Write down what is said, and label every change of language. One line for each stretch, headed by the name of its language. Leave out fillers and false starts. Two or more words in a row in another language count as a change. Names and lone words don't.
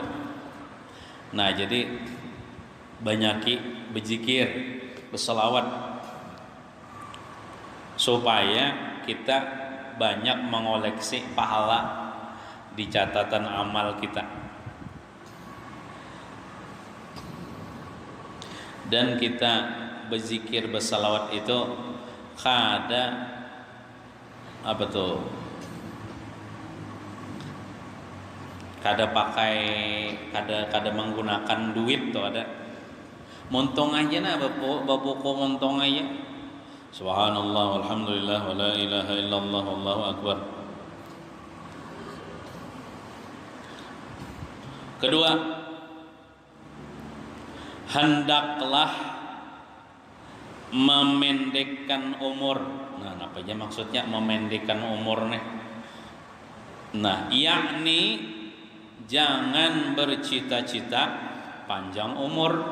Banjar: Nah jadi banyaki berzikir, berselawat supaya kita banyak mengoleksi pahala di catatan amal kita. Dan kita berzikir, bersalawat itu kada apa tuh? Kada pakai, kada menggunakan duit tuh ada. Montong aja nah, babuko montong aja.
Arabic: سبحان الله والحمد لله ولا إله إلا الله والله أكبر.
Banjar: Kedua, hendaklah memendekkan umur. Nah, apa aja maksudnya memendekkan umur nih? Nah, yakni jangan bercita-cita panjang umur.